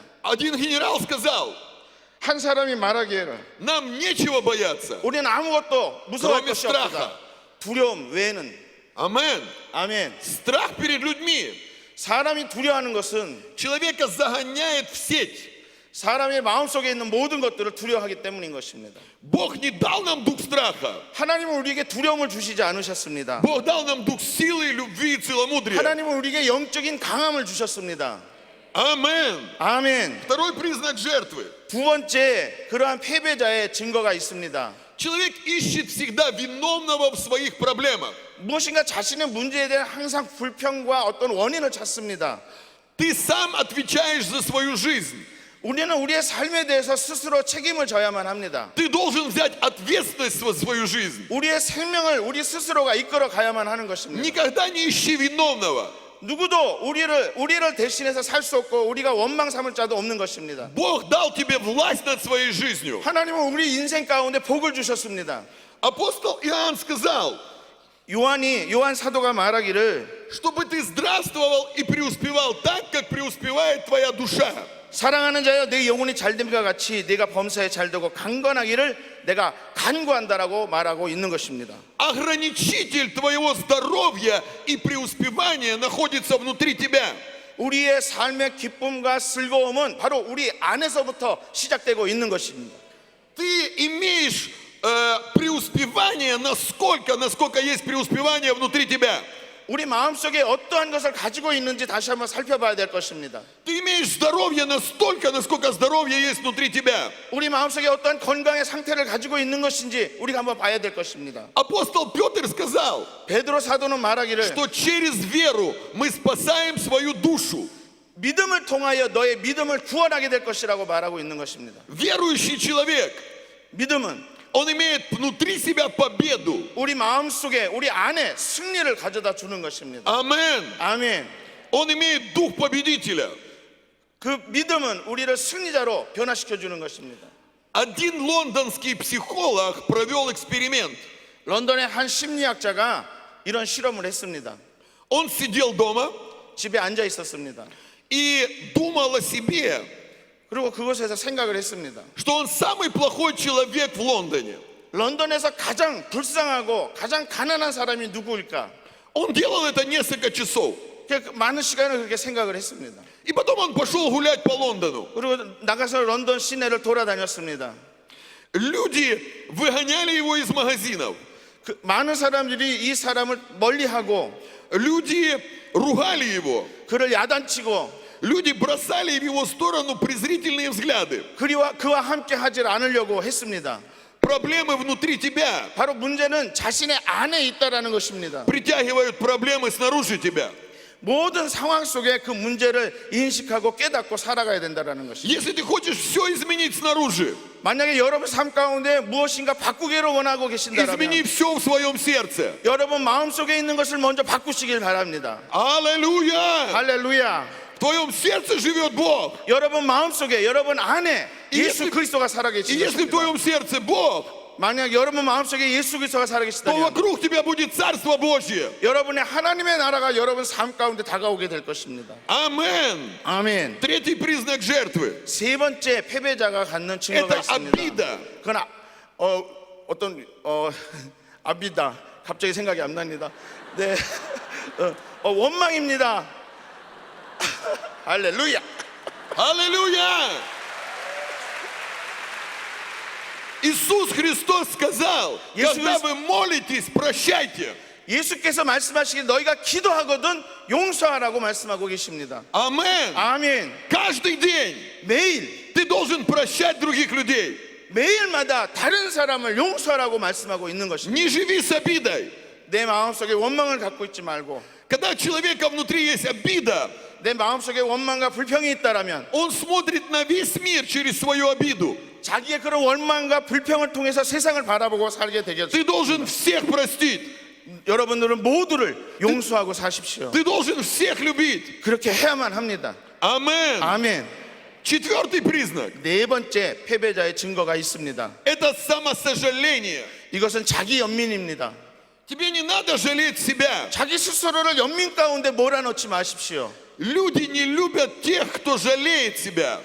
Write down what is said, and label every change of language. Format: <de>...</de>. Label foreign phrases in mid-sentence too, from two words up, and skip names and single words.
<ru>Один генерал сказал,</ru> <ko>한 사람이 말하기에는</ko> <ru>нам нечего бояться.</ru> <ko>우리는 아무것도 무서워할 그러면 것이 없다. 두려움 외에는.</ko> <ru>Амен.</ru> <ko>아멘.</ko> <ru>Страх перед людьми</ru> <ko>사람이 두려워하는 것은</ko> <ru>человека загоняет в сеть.</ru> <ko>사람의 마음속에 있는 모든 것들을 두려워하기 때문인 것입니다.</ko> <ru>Бог не дал нам дух страха.</ru> <ko>하나님은 우리에게 두려움을 주시지 않으셨습니다.</ko> <ru>Бог дал нам дух силы, любви и целомудрия.</ru> <ko>하나님은 우리에게 영적인 강함을 주셨습니다.</ko> <ru>Амен.</ru> <ko>아멘.</ko> <ru>Второй признак жертвы.</ru> <ko>두 번째, 그러한 패배자의 증거가 있습니다.</ko> <ru>Человек ищет всегда виновного в своих проблемах.</ru> <ko>무엇인가 자신의 문제에 대한 항상 불평과 어떤 원인을 찾습니다.</ko> <ru>Ты сам отвечаешь за свою жизнь.</ru> <ko>우리는 우리의 삶에 대해서 스스로 책임을 져야만 합니다.</ko> <ru>Ты должен взять ответственность за свою жизнь.</ru> <ko>우리의 생명을 우리 스스로가 이끌어 가야만 하는 것입니다.</ko> <ru>Никогда не ищи виновного.</ru> <ko>누구도 우리를 대신해서 살 수 없고 우리가 원망 삼을 자도 없는 것입니다.</ko> <ru>Бог дал тебе власть над своей жизнью.</ru> <ko>하나님은 우리 인생 가운데 복을 주셨습니다.</ko> <ru>Апостол Иоанн сказал,</ru> <ko>요한 사도가 말하기를</ko> <ru>чтобы ты здравствовал и преуспевал так, как преуспевает твоя душа.</ru> <ko>사랑하는 자여 내 영혼이 잘됨과 같이 네가 범사에 잘되고 강건하기를 내가 간구한다라고 말하고 있는 것입니다.</ko> <ru>Ограничитель твоего здоровья и преуспевания находится внутри тебя.</ru> <ko>우리의 삶의 기쁨과 즐거움은 바로 우리 안에서부터 시작되고 있는 것입니다.</ko> <ru>Ты имеешь преуспевание насколько есть преуспевание внутри тебя.</ru> <ko>우리 마음속에 어떠한 것을 가지고 있는지 다시 한번 살펴봐야 될 것입니다.</ko> <ru>Ты имеешь здоровье настолько, насколько здоровье есть внутри тебя.</ru> <ko>우리 마음속에 어떠한 건강의 상태를 가지고 있는 것인지 우리가 한번 봐야 될 것입니다.</ko> <ru>Апостол Петр сказал,</ru> <ko>베드로 사도는 말하기를</ko> <ru>что через веру мы спасаем свою душу.</ru> <ko>믿음을 통하여 너의 믿음을 구원하게 될 것이라고 말하고 있는 것입니다.</ko> <ru>Верующий человек,</ru> <ko>믿음은</ko> <ru>он имеет внутри себя победу.</ru> <ko>우리 마음속에 우리 안에 승리를 가져다 주는 것입니다.</ko> <ru>Амен.</ru> <ko>아멘.</ko> <ru>Он имеет дух победителя.</ru> <ko>그 믿음은 우리를 승리자로 변화시켜 주는 것입니다.</ko> <ru>Один лондонский психолог провел эксперимент.</ru> <ko>런던의 한 심리학자가 이런 실험을 했습니다.</ko> <ru>Он sидел дома</ru> <ko>집에 앉아 있었습니다.</ko> <ru>и думал о себе,</ru> <ko>그리고 그곳에서 생각을 했습니다.</ko> <ru>что он самый плохой человек в Лондоне.</ru> <ko>런던에서 가장 불쌍하고 가장 가난한 사람이 누구일까?</ko> <ru>Он делал это несколько часов.</ru> <ko>많은 시간을 그렇게 생각을 했습니다.</ko> <ru>И потом он пошел гулять по Лондону.</ru> <ko>그리고 나가서 런던 시내를 돌아다녔습니다.</ko> <ru>Люди выгоняли его из магазинов.</ru> <ko>많은 사람들이 이 사람을 멀리하고</ko> <ru>Люди ругали его.</ru> <ko>그를 야단치고</ko> <ru>Люди бросали в его сторону презрительные взгляды.</ru> <ko>그와 함께 하지 않으려고 했습니다.</ko> <ru>Проблемы внутри тебя</ru> <ko>바로 문제는 자신의 안에 있다라는 것입니다.</ko> <ru>притягивают проблемы снаружи тебя.</ru> <ko>모든 상황 속에 그 문제를 인식하고 깨닫고 살아가야 된다라는 것입니다.</ko> <ru>Если ты хочешь все изменить снаружи,</ru> <ko>만약에 여러분 삶 가운데 무엇인가 바꾸기를 원하고 계신다면</ko> <ru>измени все в своем сердце.</ru> <ko>여러분 마음속에 있는 것을 먼저 바꾸시길 바랍니다.</ko> <ru>Аллилуйя!</ru> <ko>할렐루야.</ko> <ru>В твоем сердце живет Бог.</ru> <ko>여러분 마음속에 여러분 안에 이 예수 예수- 그리스도가</ko> <ru>И</ru> <ko>살아계신</ko> <ru>если в</ru> <ko>것입니다.</ko> <ru>твоем сердце Бог,</ru> <ko>만약 여러분 마음속에 예수 그리스도가</ko> <ru>то</ru> <ko>살아계시다면</ko> <ru>вокруг тебя будет Царство Божье.</ru> <ko>여러분의 하나님의 나라가 여러분 삶 가운데 다가오게 될 것입니다.</ko> <ru>Амин.</ru> <ko>아멘.</ko> <ru>Третий признак жертвы.</ru> <ko>세 번째 패배자가 갖는 증거가</ko> <ru>Это</ru> <ko>있습니다.</ko> <ru>обида.</ru> <ko>그건 어떤 아비다. 갑자기 생각이 안 납니다. 네, 원망입니다. 할렐루야.</ko> <ru>Аллилуйя! Иисус Христос сказал, Иисус когда Христос- вы молитесь, прощайте.</ru> <ko>예수께서 말씀하시길 너희가 기도하거든 용서하라고 말씀하고 계십니다.</ko> <ru>Амен.</ru> <ko>아멘.</ko> <ru>Каждый день</ru> <ko>매일</ko> <ru>ты должен прощать других людей.</ru> <ko>매일마다 다른 사람을 용서하라고 말씀하고 있는 것입니다.</ko> <ru>Не живи с обидой.</ru> <ko>내 마음속에 원망을 갖고 있지 말고</ko> <ru>Когда у человека внутри есть обида,</ru> <ko>내 마음속에 원망과 불평이 있다라면</ko> <ru>он смотрит на весь мир через свою обиду.</ru> <ko>자기의 그런 원망과 불평을 통해서 세상을 바라보고 살게 되겠습니다.</ko> <ru>Ты должен всех простить.</ru> <ko>여러분들은 모두를 용서하고 사십시오.</ko> <ru>Ты должен всех любить.</ru> <ko>그렇게 해야만 합니다.</ko> <ru>Амен.</ru> <ko>아멘.</ko> <ru>Четвертый признак</ru> <ko>네 번째 패배자의 증거가 있습니다. –</ko> <ru>это самосожаление.</ru> <ko>이것은 자기 연민입니다.</ko> <ru>Тебе не надо жалеть себя.</ru> <ko>자기 스스로를 연민 가운데 몰아넣지 마십시오.</ko> <ru>Люди не любят тех, кто жалеет себя.</ru>